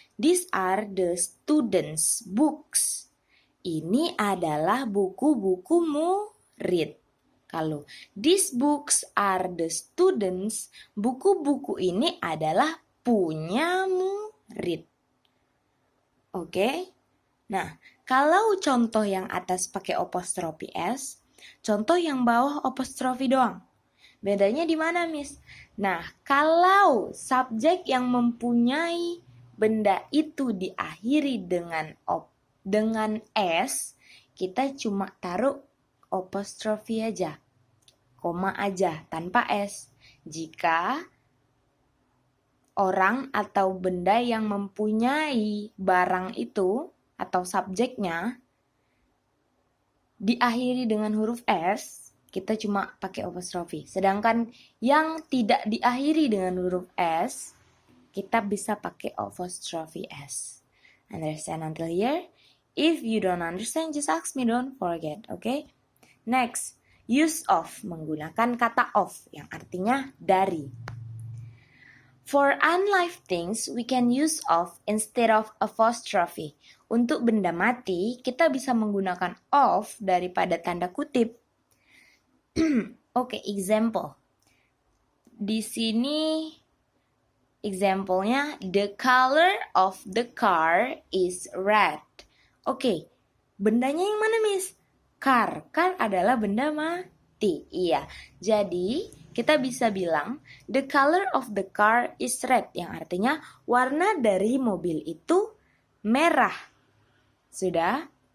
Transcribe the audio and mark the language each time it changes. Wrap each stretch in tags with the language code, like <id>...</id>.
<en>These are the students' books.</en> <id>Ini adalah buku-buku murid. Kalau</id> <en>these books are the students,</en> <id>buku-buku ini adalah punya murid. Oke? Nah, kalau contoh yang atas pakai apostrophe s, contoh yang bawah apostrophe doang. Bedanya di mana, Miss? Nah, kalau subjek yang mempunyai benda itu diakhiri dengan s, kita cuma taruh apostrophe aja, koma aja tanpa s. Jika orang atau benda yang mempunyai barang itu atau subjeknya diakhiri dengan huruf S, kita cuma pakai apostrophe. Sedangkan yang tidak diakhiri dengan huruf S, kita bisa pakai apostrophe S.</id> <en>Understand until here? If you don't understand, just ask me, don't forget, okay?</en> <id>Next, use of, menggunakan kata of yang artinya dari.</id> <en>For unlive things, we can use of instead of apostrophe.</en> <id>Untuk benda mati, kita bisa menggunakan of daripada tanda kutip. Oke, example. Di sini</id> <en>example-nya, the color of the car is red.</en> <id>Oke, bendanya yang mana, Miss? Car. Car adalah benda mati. Iya. Jadi, kita bisa bilang</id> <en>the color of the car is red,</en> <id>yang artinya warna dari mobil itu merah. Sudah?</id>